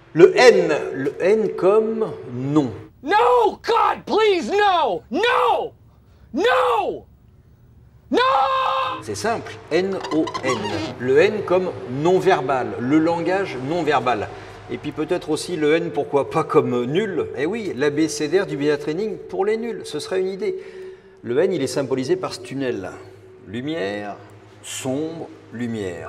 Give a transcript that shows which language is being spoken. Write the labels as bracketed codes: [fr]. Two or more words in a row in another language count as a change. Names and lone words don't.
[fr] Le N comme non. [en] No, God, please, no! No! No! No! [fr] C'est simple, N-O-N. Le N comme non-verbal, le langage non-verbal. Et puis peut-être aussi le N, pourquoi pas comme nul. Eh oui, l'abécédaire du [en] media training [fr] pour les nuls, ce serait une idée. Le N, il est symbolisé par ce tunnel. Lumière, sombre, lumière.